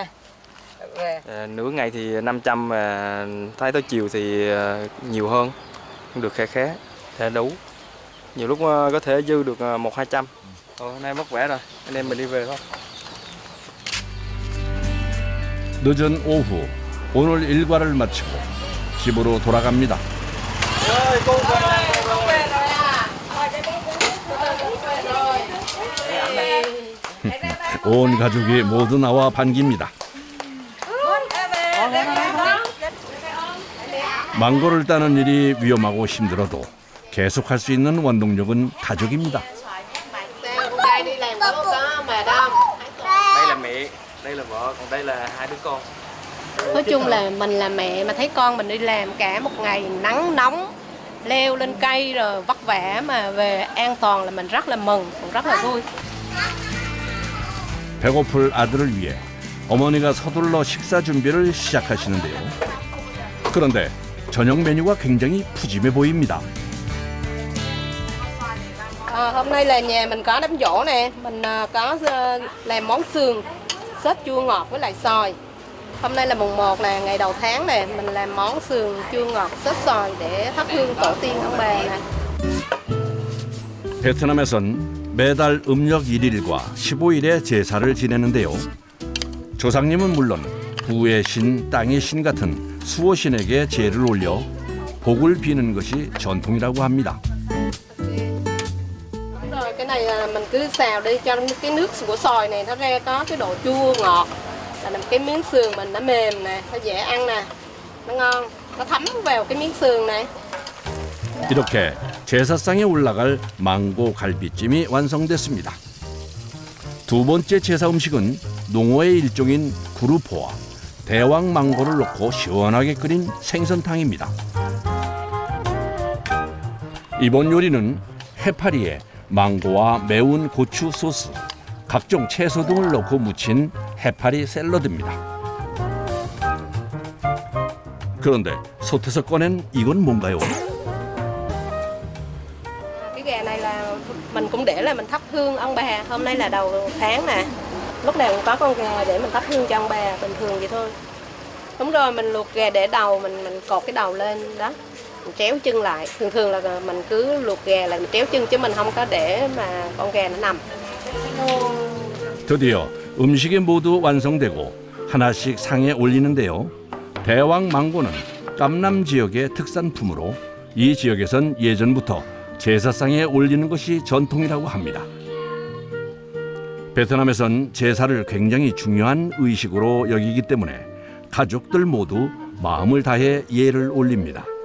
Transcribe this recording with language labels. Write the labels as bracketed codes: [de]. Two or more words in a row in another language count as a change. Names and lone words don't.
[vi] Nửa ngày thì 500 mà thấy tới chiều thì nhiều hơn, cũng được khá thể đủ. Nhiều lúc có thể dư được 100-200. Hôm nay vất vả rồi, anh em mình đi về thôi. [ko] 늦은 오후 오늘 일과를 마치고 집으로 돌아갑니다. 온 가족이 모두 나와 반깁니다. 망고를 따는 일이 위험하고 힘들어도 계속할 수 있는 원동력은 가족입니다. [vi] Đây là mẹ, đây là vợ, còn đây là hai đứa con. Nói chung là mình là mẹ mà thấy con mình đi làm cả một ngày nắng nóng, leo lên cây rồi vất vả mà về an toàn là mình rất là mừng, cũng rất là vui. [ko] 배고플 아들을 위해 어머니가 서둘러 식사 준비를 시작하시는데요. 그런데 저녁 메뉴가 굉장히 푸짐해 보입니다. [vi] Hôm nay là nhà mình có đám giỗ nè, mình có làm món sườn, sốt chua ngọt với lại xoài. Hôm nay là mùng 1 là ngày đầu tháng nè, mình làm món sườn chua ngọt sốt xoài để thắp hương tổ tiên ông bà nè. [ko] 베트남에선 매달 음력 1일과 15일에 제사를 지내는데요. 조상님은 물론 부의 신, 땅의 신 같은 수호신에게 제를 올려 복을 bi는 것이 전통이라고 합니다. [vi] Đúng rồi, cái này là mình cứ xào đi cho cái nước của xoài này nó ra có cái độ chua ngọt. Là làm cái miếng sườn mình nó mềm nè, nó dễ ăn nè, nó ngon, nó thấm vào cái miếng sườn này. [ko] 이렇게 제사상에 올라갈 망고 갈비찜이 완성됐습니다. 두 번째 제사 음식은 농어의 일종인 구루포와 대왕 망고를 넣고 시원하게 끓인 생선탕입니다. 이번 요리는 해파리에 망고와 매운 고추 소스, 각종 채소 등을 넣고 무친 해파리 샐러드입니다. 그런데 솥에서 꺼낸 이건 뭔가요? [vi] Cái gà này là mình cũng để là mình thắp hương ông bà. Hôm nay là đầu tháng nè, lúc nào cũng có con gà để mình thắp hương cho ông bà, bình thường vậy thôi. Đúng rồi, mình luộc gà để đầu, mình cột cái đầu lên đó, mình tréo chân lại. Thường là mình cứ luộc gà là mình tréo chân chứ mình không có để mà con gà nó nằm. [ko] 드디어 음식이 모두 완성되고 하나씩 상에 올리는데요. 대왕 망고는 깜남 지역의 특산품으로 이 지역에선 예전부터 제사상에 올리는 것이 전통이라고 합니다. 베트남에선 제사를 굉장히 중요한 의식으로 여기기 때문에 가족들 모두 마음을 다해 예를 올립니다.